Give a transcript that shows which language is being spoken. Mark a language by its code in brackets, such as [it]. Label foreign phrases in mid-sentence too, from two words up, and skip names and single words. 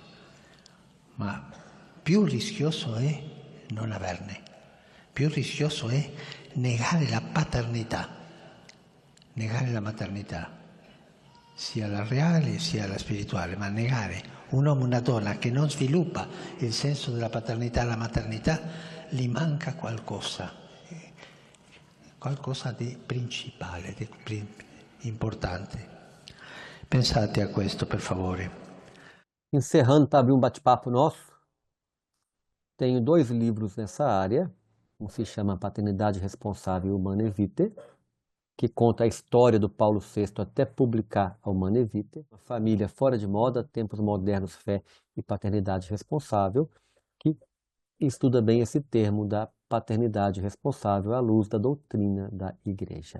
[it] Ma più rischioso è non averne, più rischioso è negare la paternità, negare la maternità, sia la reale sia la spirituale, ma negare un uomo e una donna che non sviluppa il senso della paternità e la maternità, gli manca qualcosa, qualcosa di principale, di importante. Pensate a questo, per favore. [pt] Encerrando para abrir um bate-papo nosso, tenho 2 livros nessa área. Um se chama Paternidade Responsável Humanae Vitae, que conta a história do Paulo VI até publicar a Humanae Vitae. Uma família fora de moda, tempos modernos, fé e paternidade responsável, que estuda bem esse termo da paternidade responsável à luz da doutrina da Igreja.